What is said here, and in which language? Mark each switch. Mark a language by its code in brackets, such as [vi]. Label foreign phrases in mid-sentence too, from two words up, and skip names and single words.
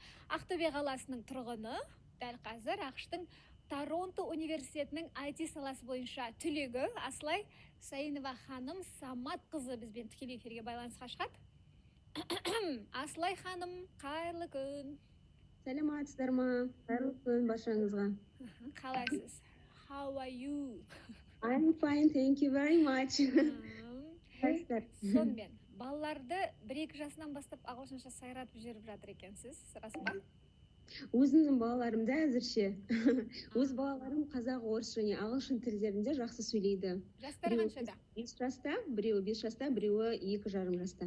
[kk] Ақтөбе қаласының тұрғыны, дәл қазір ақш-тың Торонто университетінің IT саласы бойынша түлегі Асылай Сайынова ханым Саматқызы бізбен тікелей эфирге байланысқа шығады. Асылай ханым, қайырлы күн. Сәлематсыздар ма? Қайырлы күн баршаңызға. Қалайсыз? [en] How are you? I'm fine, thank you very much. [kk] Сонымен, балаларды 1-2 жасынан бастап ағылшынша сайратып жүріп жатыр екенсіз, рас па? Өзімнің балаларымда әзірше. Өз балаларым қазақ, орыс және ағылшын тілдерінде жақсы сөйлейді. Жастары қаншада? 5 жаста, біреуі 5 жаста, біреуі 2,5 жаста.